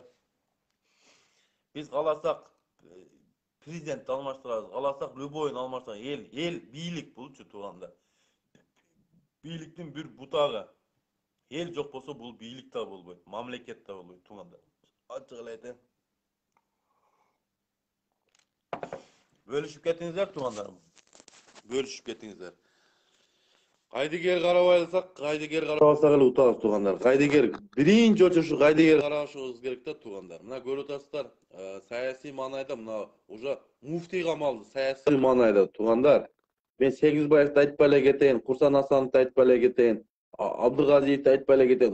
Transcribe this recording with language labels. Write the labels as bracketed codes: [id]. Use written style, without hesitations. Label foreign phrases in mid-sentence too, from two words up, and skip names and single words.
[ky] Биз кааласак президентти алмаштырабыз, кааласак любойун алмаштырабыз. Эл бийлик булчу тугандар. Бийликтин бир бутагы. Эл жок болсо бул бийлик да болбойт, мамлекет да болбойт тугандар. Ачык эле айтайын. Bölüşüp kettiңиздер тугандарым. Bölüşüp kettiңиздер. Кайдыгер карабайласак, кайдыгер карабасак эле утабыз туугандар. Кайдыгер биринчи очушу кайдыгер карашыбыз керек да туугандар. Мына көрүп атасыздар, саясий маанайда мына уже муфтий камалды саясий маанайда туугандар. Мен Сегизбаевди айтпай эле кетейин, Курсан Асановду айтпай эле кетейин, Абдыгазиевди айтпай эле кетейин.